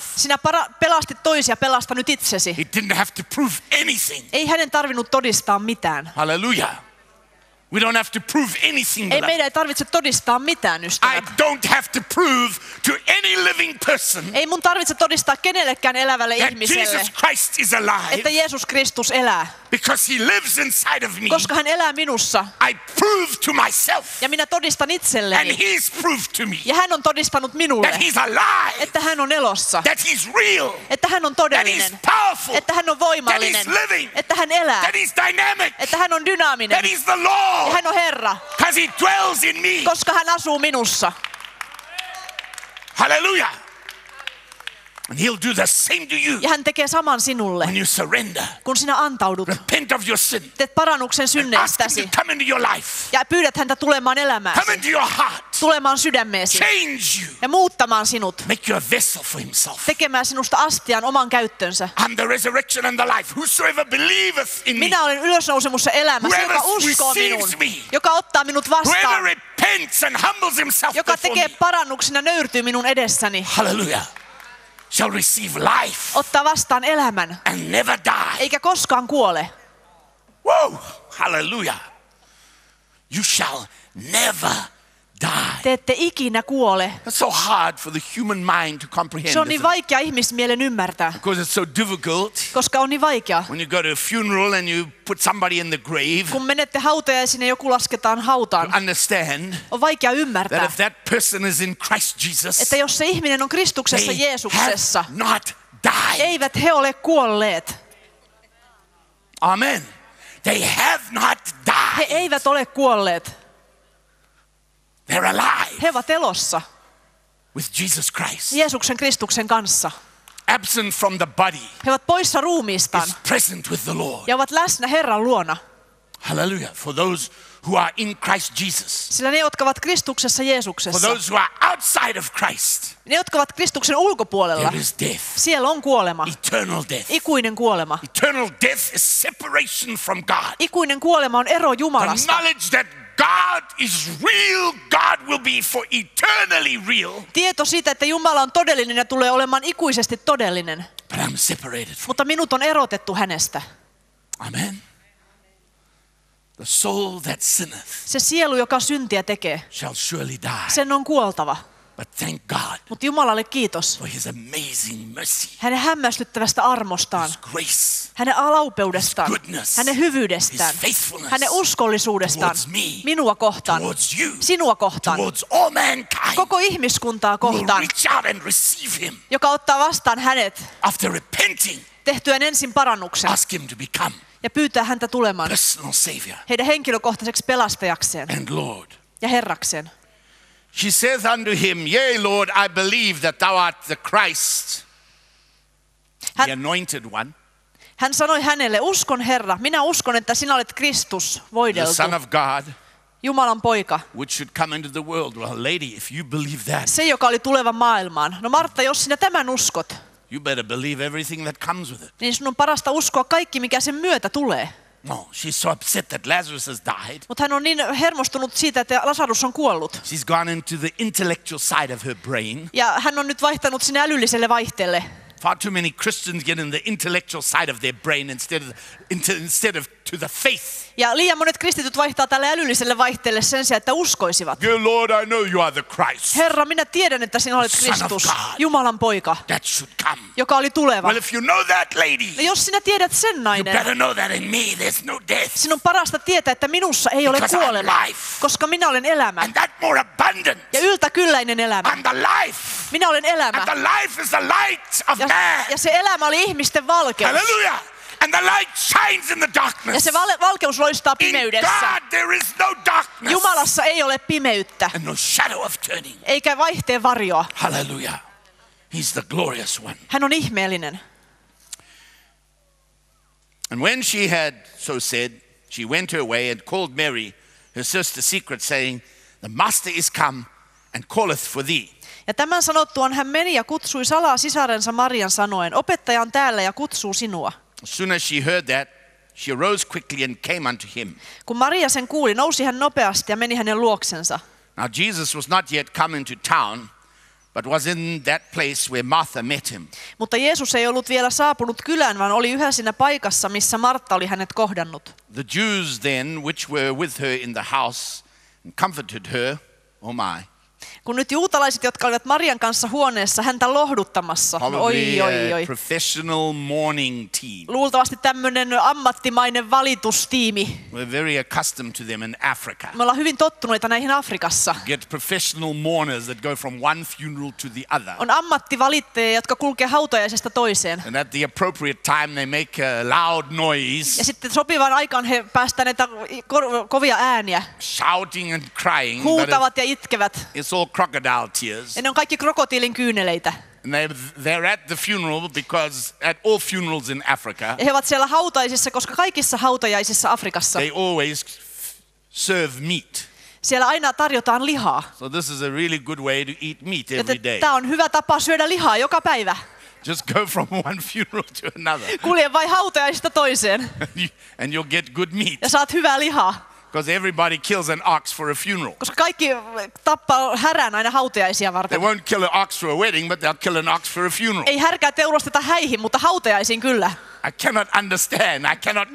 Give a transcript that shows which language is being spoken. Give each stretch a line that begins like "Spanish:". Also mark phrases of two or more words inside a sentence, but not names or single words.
Finnish: Sinä pelastit toisia, pelasta nyt itsesi.
English: He didn't have to prove anything.
Finnish: Ei hänen tarvinnut todistaa mitään.
English: Hallelujah. We don't have to prove anything.
Finnish: Ei
English: beloved.
Finnish: meidän ei tarvitse todistaa mitään,
English: I
Finnish: ystävät.
English: don't have to prove to any living person
Finnish: Ei mun tarvitse todistaa kenellekään elävälle
English: that
Finnish: ihmiselle,
English: Jesus Christ is
Finnish: että
English: alive
Finnish: Jeesus Kristus elää,
English: because he lives inside of me.
Finnish: koska hän elää minussa.
English: I prove to myself
Finnish: Ja minä todistan
English: and
Finnish: itselleni.
English: he's proved to me
Finnish: Ja hän on todistanut minulle,
English: that he's alive,
Finnish: että hän on elossa,
English: that he's real,
Finnish: että hän on
English: that he's
Finnish: todellinen,
English: powerful,
Finnish: että hän on
English: that
Finnish: voimallinen,
English: he's living,
Finnish: että hän elää,
English: that he's dynamic,
Finnish: että hän on dynaaminen
English: that he's the
Finnish: ja
English: Lord
Finnish: hän on Herra,
English: because he dwells in me.
Finnish: koska hän asuu minussa.
English: Hallelujah. And he'll do the same to you
Finnish: Ja hän tekee saman sinulle,
English: when you surrender.
Finnish: kun sinä antaudut,
English: Repent of your sin.
Finnish: teet parannuksen
English: Ask him
Finnish: synneistäsi
English: to come into your life.
Finnish: ja pyydät häntä tulemaan
English: Come
Finnish: elämääsi,
English: into your heart.
Finnish: tulemaan sydämeesi
English: Change you.
Finnish: ja muuttamaan sinut,
English: Make you a vessel for himself.
Finnish: tekemään sinusta astian oman käyttönsä.
English: I'm the resurrection and the life. Whosoever believeth in me,
Finnish: Minä olen ylösnousemus ja elämässä, joka
English: Whoever
Finnish: uskoo
English: receives
Finnish: minuun,
English: me,
Finnish: joka ottaa minut
English: whoever
Finnish: vastaan,
English: repents and humbles himself
Finnish: joka
English: before
Finnish: tekee
English: me,
Finnish: parannuksen ja nöyrtyy minun edessäni,
English: hallelujah, shall receive life
Finnish: ottaa vastaan elämän,
English: and never die.
Finnish: eikä koskaan kuole.
English: Whoa, hallelujah. You shall never die.
Finnish: Te ette ikinä kuole.
English: It's so hard for the human mind to comprehend.
Finnish: Se on niin
English: isn't it?
Finnish: vaikea ihmismielen ymmärtää,
English: Because it's so difficult
Finnish: koska on niin vaikea.
English: when you go to a funeral and you put somebody in the grave
Finnish: Kun menette hautajaisiin ja joku lasketaan
English: to
Finnish: hautaan,
English: understand
Finnish: on vaikea
English: that
Finnish: ymmärtää,
English: if that person is in Christ Jesus,
Finnish: että jos se ihminen on Kristuksessa
English: they
Finnish: Jeesuksessa,
English: have not died.
Finnish: eivät he ole kuolleet.
English: Amen. They have not
Finnish: He
English: died.
Finnish: eivät ole kuolleet.
English: They're alive
Finnish: He ovat elossa
English: with Jesus Christ.
Finnish: Jeesuksen Kristuksen kanssa.
English: Absent from the body
Finnish: He ovat poissa ruumiistaan
English: is present with the Lord.
Finnish: ja ovat läsnä Herran luona.
English: Hallelujah. For those who are in Christ Jesus.
Finnish: Sillä ne, jotka ovat Kristuksessa
English: For
Finnish: Jeesuksessa,
English: those who are outside of Christ,
Finnish: ne, jotka ovat Kristuksen ulkopuolella,
English: there is death.
Finnish: siellä on kuolema,
English: Eternal death.
Finnish: ikuinen kuolema.
English: Eternal death is separation from God.
Finnish: Ikuinen kuolema on ero
English: The
Finnish: Jumalasta.
English: knowledge that God is real, God will be for eternally real,
Finnish: Tieto siitä, että Jumala on todellinen ja tulee olemaan ikuisesti todellinen,
English: but I'm separated from.
Finnish: mutta minut on erotettu hänestä.
English: Amen. The soul that sinneth
Finnish: Se sielu, joka syntiä tekee,
English: shall surely die.
Finnish: sen on kuoltava.
English: But thank God
Finnish: Mutta Jumalalle kiitos
English: for his amazing mercy,
Finnish: hänen hämmästyttävästä armostaan,
English: his grace,
Finnish: hänen alaupeudestaan,
English: His goodness,
Finnish: hänen hyvyydestään,
English: his faithfulness
Finnish: hänen uskollisuudestaan,
English: towards me,
Finnish: minua kohtaan,
English: towards you,
Finnish: sinua kohtaan,
English: towards all mankind.
Finnish: koko ihmiskuntaa
English: Who will
Finnish: kohtaan,
English: reach out and receive him
Finnish: joka ottaa vastaan hänet
English: after repenting.
Finnish: tehtyään ensin parannuksen
English: Ask him to become
Finnish: ja pyytää häntä tulemaan
English: personal savior
Finnish: heidän henkilökohtaiseksi pelastajakseen
English: and Lord.
Finnish: ja Herrakseen.
English: She saith unto him, Yea, Lord, I believe that thou art the Christ, the anointed one,
Finnish: Hän sanoi hänelle, uskon Herra, minä uskon, että sinä olet Kristus,
English: the
Finnish: voideltu,
English: Son of God,
Finnish: Jumalan poika,
English: which should come into the world. Well, lady, if you believe that,
Finnish: se joka oli tuleva maailmaan. No Martta, jos sinä tämän uskot,
English: you better believe everything that comes with it.
Finnish: niin sun on parasta uskoa kaikki, mikä sen myötä tulee.
English: No, she's so upset that Lazarus has died.
Finnish: Mutta hän on niin hermostunut siitä, että Lasarus on kuollut.
English: She's gone into the intellectual side of her brain.
Finnish: Ja hän on nyt vaihtanut sinne älylliselle vaihteelle.
English: Far too many Christians get in the intellectual side of their brain instead of to the faith.
Finnish: Ja liian monet kristityt vaihtaa tälle älylliselle vaihteelle sen sijaan, että uskoisivat.
English: Dear Lord, I know you are the Christ.
Finnish: Herra, minä tiedän, että sinä olet
English: Son of
Finnish: Kristus,
English: God.
Finnish: Jumalan poika,
English: That should come.
Finnish: joka oli tuleva.
English: Well, if you know that, lady,
Finnish: Ja jos sinä tiedät sen
English: you
Finnish: nainen,
English: better know that in me there's no death.
Finnish: sinun on parasta tietää, että minussa ei ole
English: Because I'm
Finnish: kuolema,
English: life.
Finnish: koska minä olen elämä.
English: And that more abundant.
Finnish: Ja yltäkylläinen elämä.
English: I'm the life.
Finnish: Minä olen elämä.
English: And the life is the light of man.
Finnish: Ja se elämä oli ihmisten valkeus.
English: Hallelujah. And the light shines in the
Finnish: Ja
English: darkness.
Finnish: se valkeus loistaa
English: In
Finnish: pimeydessä.
English: God there is no darkness.
Finnish: Jumalassa ei ole pimeyttä,
English: And no shadow of turning.
Finnish: eikä vaihteen varjoa.
English: Hallelujah. He's the glorious one.
Finnish: Hän on ihmeellinen.
English: And when she had so said, she went her way and called Mary, her sister, secret, saying, The master is come and calleth for thee.
Finnish: Ja tämän sanottuaan hän meni ja kutsui salaa sisarensa Marian sanoen, opettaja on täällä ja kutsuu sinua.
English: As soon as she heard that, she arose quickly and came unto him.
Finnish: Kun Maria sen kuuli, nousi hän nopeasti ja meni hänen luoksensa.
English: Now Jesus was not yet come into town, but was in that place where Martha met him.
Finnish: Mutta Jeesus ei ollut vielä saapunut kylään, vaan oli yhä siinä paikassa, missä Martta oli hänet kohdannut.
English: The Jews then, which were with her in the house, comforted her, oh my.
Finnish: Kun nyt juutalaiset, jotka olivat Marian kanssa huoneessa häntä lohduttamassa, no
English: Probably
Finnish: oi.
English: a professional mourning team.
Finnish: Luultavasti tämmöinen ammattimainen valitustiimi.
English: We're very accustomed to them in Africa.
Finnish: Me ollaan hyvin tottuneita näihin Afrikassa.
English: Get professional mourners that go from one funeral to the other.
Finnish: On ammattivalittajia, jotka kulkee hautajaisesta toiseen.
English: And at the appropriate time they make a loud noise,
Finnish: Ja sitten sopivaan aikaan he päästään näitä kovia ääniä.
English: shouting and crying. But
Finnish: Huutavat ja itkevät.
English: it's all crocodile tears.
Finnish: Ja ne on kaikki krokotiilin kyyneleitä.
English: And they're at the funeral because at all funerals in Africa,
Finnish: Ja he ovat siellä hautajaisissa, koska kaikissa hautajaisissa Afrikassa
English: they always serve meat.
Finnish: siellä aina tarjotaan lihaa.
English: So this is a really good way to eat meat every day.
Finnish: Tämä on hyvä tapa syödä lihaa joka päivä.
English: Just go from one funeral to another
Finnish: Kulje vain hautajaisista toiseen
English: and you'll get good meat.
Finnish: ja saat hyvää lihaa.
English: Because everybody kills an ox for a funeral.
Finnish: Koska kaikki tappaa härän aina hautajaisia
English: They
Finnish: varten.
English: won't kill an ox for a wedding, but they'll kill an ox for a funeral.
Finnish: Ei härkää teurasteta häihin, mutta hautajaisiin kyllä.
English: I cannot understand, I cannot